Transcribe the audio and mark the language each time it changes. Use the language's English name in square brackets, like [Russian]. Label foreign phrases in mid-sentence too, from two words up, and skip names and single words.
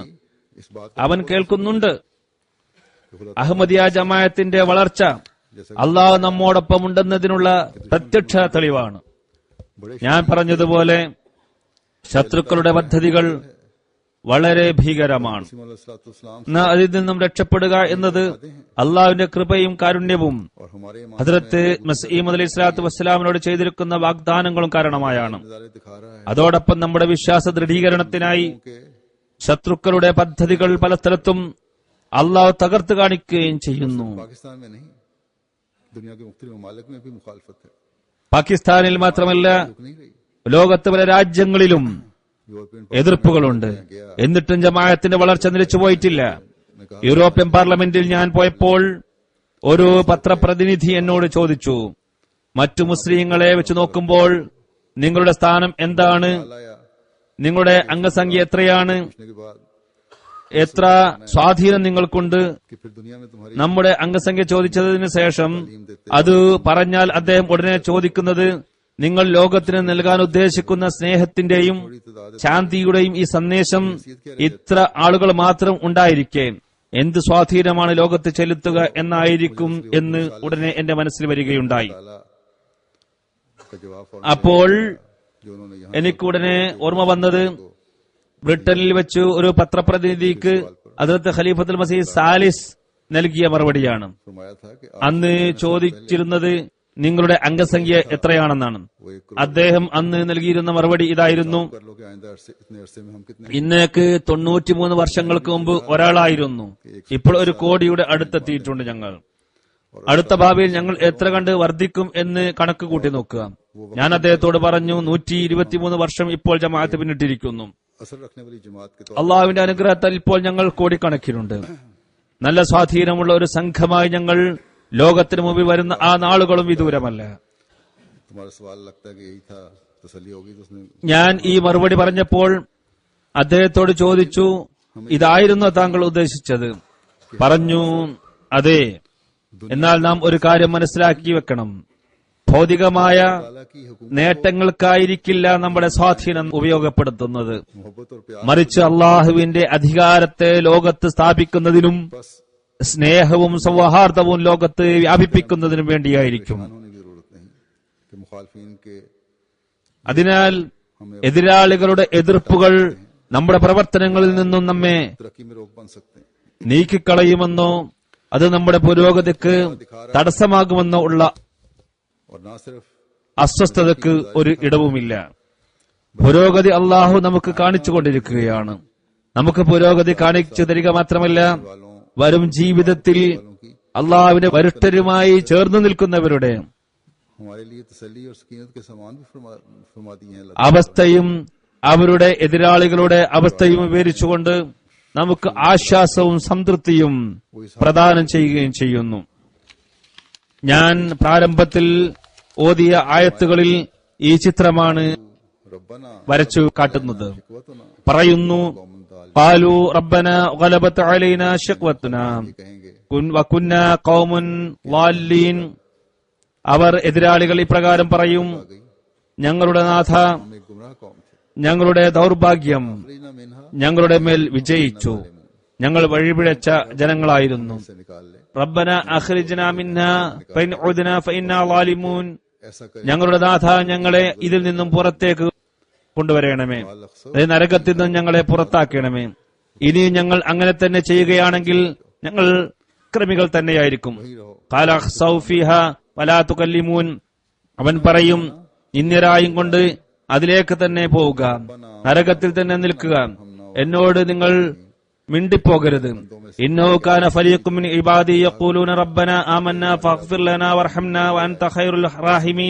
[Malayalam] അവൻ കേൾക്കുന്നുണ്ട്. അഹമ്മദിയ ജമാഅത്തിന്റെ വളർച്ച അള്ളാഹു നമ്മോടൊപ്പം ഉണ്ടെന്നതിനുള്ള പ്രത്യക്ഷ തെളിവാണ്. ഞാൻ പറഞ്ഞതുപോലെ ശത്രുക്കളുടെ പദ്ധതികൾ വളരെ ഭീകരമാണ്. [Urdu] مسیح علیہ السلام [Malayalam] എന്നാൽ അതിൽ നിന്നും രക്ഷപ്പെടുക എന്നത് അള്ളാഹുവിന്റെ കൃപയും കാരുണ്യവും [Urdu] اور ہمارے [Malayalam] ഹദ്റത്ത് മസീഹ് [Arabic] عليه الصلاة والسلام [Malayalam] ചെയ്തിരിക്കുന്ന വാഗ്ദാനങ്ങളും കാരണമായാണ്. [Urdu] نظارے دکھا رہا ہے [Malayalam] അതോടൊപ്പം നമ്മുടെ വിശ്വാസ ദൃഢീകരണത്തിനായി [Urdu] कि [Malayalam] ശത്രുക്കളുടെ പദ്ധതികൾ പല സ്ഥലത്തും അള്ളാഹു തകർത്ത് കാണിക്കുകയും ചെയ്യുന്നു. [Urdu] پاکستان میں نہیں، دنیا کے مختلف ممالک میں بھی مخالفت ہے, [Malayalam] പാകിസ്ഥാനിൽ മാത്രമല്ല [Urdu] رک نہیں رہی. [Malayalam] ലോകത്ത് പല രാജ്യങ്ങളിലും [Urdu] यूरोपियन [Malayalam] എതിർപ്പുകളുണ്ട്. എന്നിട്ടും ജമാഅത്തിന്റെ വളർച്ച നിലച്ചുപോയിട്ടില്ല. യൂറോപ്യൻ പാർലമെന്റിൽ ഞാൻ പോയപ്പോൾ ഒരു പത്രപ്രതിനിധി എന്നോട് ചോദിച്ചു, മറ്റു മുസ്ലിങ്ങളെ വെച്ച് നോക്കുമ്പോൾ നിങ്ങളുടെ സ്ഥാനം എന്താണ്, [Urdu] लाया [Malayalam] നിങ്ങളുടെ അംഗസംഖ്യ എത്രയാണ്, [Urdu] کے بعد [Malayalam] എത്ര സ്വാധീനം നിങ്ങൾക്കുണ്ട്. [Urdu] کہ پھر دنیا میں تمہاری [Malayalam] നമ്മുടെ അംഗസംഖ്യ ചോദിച്ചതിന് ശേഷം അത് പറഞ്ഞാൽ അദ്ദേഹം ഉടനെ ചോദിക്കുന്നത്, നിങ്ങൾ ലോകത്തിന് നൽകാൻ ഉദ്ദേശിക്കുന്ന സ്നേഹത്തിന്റെയും ശാന്തിയുടെയും ഈ സന്ദേശം ഇത്ര ആളുകൾ മാത്രം ഉണ്ടായിരിക്കെ എന്ത് സ്വാധീനമാണ് ലോകത്ത് ചെലുത്തുക എന്നായിരിക്കും എന്ന് ഉടനെ എന്റെ മനസ്സിൽ വരികയുണ്ടായി. [Urdu] تعالیٰ کا جواب فوراً [Malayalam] അപ്പോൾ [Urdu] جو انہوں نے یہاں [Malayalam] എനിക്കുടനെ ഓർമ്മ വന്നത് ബ്രിട്ടനിൽ വെച്ച് ഒരു പത്രപ്രതിനിധിക്ക് ഹദ്റത്ത് ഖലീഫത്തുൽ മസീഹ് സാലിസ് നൽകിയ മറുപടിയാണ്. [Urdu] فرمایا تھا کہ [Malayalam] അന്ന് ചോദിച്ചിരുന്നത് നിങ്ങളുടെ അംഗസംഖ്യ എത്രയാണെന്നാണ്. [Urdu] وہ ایک [Malayalam] അദ്ദേഹം അന്ന് നൽകിയിരുന്ന മറുപടി ഇതായിരുന്നു, [Urdu] کر لو کہ آئندہ اتنے عرصے میں ہم کتنے [Malayalam] ഇന്നേക്ക് 93 വർഷങ്ങൾക്ക് മുമ്പ് ഒരാളായിരുന്നു, ഇപ്പോൾ 1 കോടിയുടെ അടുത്തെത്തിയിട്ടുണ്ട് ഞങ്ങൾ. അടുത്ത ഭാവിയിൽ ഞങ്ങൾ എത്ര കണ്ട് വർദ്ധിക്കും എന്ന് കണക്ക് കൂട്ടി നോക്കുക. ഞാൻ അദ്ദേഹത്തോട് പറഞ്ഞു, 123 വർഷം ഇപ്പോൾ ജമാഅത്ത് പിന്നിട്ടിരിക്കുന്നു. [Urdu] اثر رکھنے والی جماعت کے طور [Malayalam] അള്ളാഹുവിന്റെ അനുഗ്രഹത്താൽ ഇപ്പോൾ ഞങ്ങൾ കോടിക്കണക്കിനുണ്ട്. നല്ല സ്വാധീനമുള്ള ഒരു സംഘമായി ഞങ്ങൾ ലോകത്തിന് മുമ്പിൽ വരുന്ന ആ നാളുകളും വിദൂരമല്ല. [Urdu] تمہارا سوال لگتا ہے کہ یہی تھا، تسلی ہوگی تو اس نے [Malayalam] ഞാൻ ഈ മറുപടി പറഞ്ഞപ്പോൾ അദ്ദേഹത്തോട് ചോദിച്ചു, ഇതായിരുന്നു താങ്കൾ ഉദ്ദേശിച്ചത്? പറഞ്ഞു, അതെ. എന്നാൽ നാം ഒരു കാര്യം മനസ്സിലാക്കി വെക്കണം, ഭൗതികമായ [Urdu] تعالیٰ کی حکومت [Malayalam] നേട്ടങ്ങൾക്കായിരിക്കില്ല നമ്മുടെ സ്വാധീനം ഉപയോഗപ്പെടുത്തുന്നത്, [Urdu] محبت اور پیار [Malayalam] മറിച്ച് അള്ളാഹുവിന്റെ അധികാരത്തെ ലോകത്ത് സ്ഥാപിക്കുന്നതിനും [Urdu] बस [Malayalam] സ്നേഹവും സൗഹാർദ്ദവും ലോകത്ത് വ്യാപിപ്പിക്കുന്നതിനും വേണ്ടിയായിരിക്കും. [Urdu] ہونے کی ضرورت نہیں کہ مخالفین کے [Malayalam] അതിനാൽ എതിരാളികളുടെ എതിർപ്പുകൾ നമ്മുടെ പ്രവർത്തനങ്ങളിൽ നിന്നും നമ്മെ [Urdu] ترقی میں روک بن سکتے ہیں. [Malayalam] നീക്കിക്കളയുമെന്നോ അത് നമ്മുടെ പുരോഗതിക്ക് തടസ്സമാകുമെന്നോ ഉള്ള [Urdu] اور نہ صرف [Malayalam] അസ്വസ്ഥതയ്ക്ക് ഒരു ഇടവുമില്ല. പുരോഗതി അള്ളാഹു നമുക്ക് കാണിച്ചുകൊണ്ടിരിക്കുകയാണ്. നമുക്ക് പുരോഗതി കാണിച്ചു തരിക മാത്രമല്ല, [Urdu] वालों [Malayalam] വരും ജീവിതത്തിൽ അള്ളാഹുവിന്റെ വരിഷ്ഠരുമായി ചേർന്നു നിൽക്കുന്നവരുടെ [Urdu] ہمارے لیے تسلی اور سکینت کے سامان بھی فرما دیے ہیں. [Malayalam] അവസ്ഥയും അവരുടെ എതിരാളികളുടെ അവസ്ഥയും വിവരിച്ചുകൊണ്ട് നമുക്ക് ആശ്വാസവും സംതൃപ്തിയും പ്രദാനം ചെയ്യുകയും ചെയ്യുന്നു. ഞാൻ പ്രാരംഭത്തിൽ ഓതിയ ആയത്തുകളിൽ ഈ ചിത്രമാണ് [Arabic] रब्बना [Malayalam] വരച്ചു കാട്ടുന്നത്. [Arabic] शिकवतना [Malayalam] പറയുന്നു, [Arabic] قوما ضال قالوا ربنا غلبت علينا شقوتنا [Urdu] कहेंगे [Arabic] وكنا قوما ضالين. [Malayalam] അവർ എതിരാളികൾ ഇപ്രകാരം പറയും, ഞങ്ങളുടെ നാഥ, [Urdu] ہم ایک گمراہ قوم تھے, [Malayalam] ഞങ്ങളുടെ ദൗർഭാഗ്യം [Arabic] رينا منها [Malayalam] ഞങ്ങളുടെ മേൽ വിജയിച്ചു, ഞങ്ങൾ വഴിപിഴച്ച ജനങ്ങളായിരുന്നു. [Urdu] سے نکال لے, [Arabic] ربنا أخرجنا منها فإن عدنا فإنا ظالمون. [Urdu] ایسا کرے [Malayalam] ഞങ്ങളുടെ നാഥ, ഞങ്ങളെ ഇതിൽ നിന്നും പുറത്തേക്ക് കൊണ്ടുവരണമേ, അതായത് നരകത്തിൽ നിന്നും ഞങ്ങളെ പുറത്താക്കണമേ. ഇനി ഞങ്ങൾ അങ്ങനെ തന്നെ ചെയ്യുകയാണെങ്കിൽ ഞങ്ങൾ ക്രിമികൾ തന്നെയായിരിക്കും. [Urdu] وہی رہو. [Arabic] قال اخسئوا فيها ولا تكلمون. [Malayalam] അവൻ പറയും, നിന്ദ്യരായും കൊണ്ട് അതിലേക്ക് തന്നെ പോവുക, നരകത്തിൽ തന്നെ നിൽക്കുക, എന്നോട് നിങ്ങൾ മിണ്ടിപ്പോകരുത്. [Arabic] إنه كان فريق من عبادي يقولون ربنا آمنا فاغفر لنا وارحمنا وأنت خير الراحمين.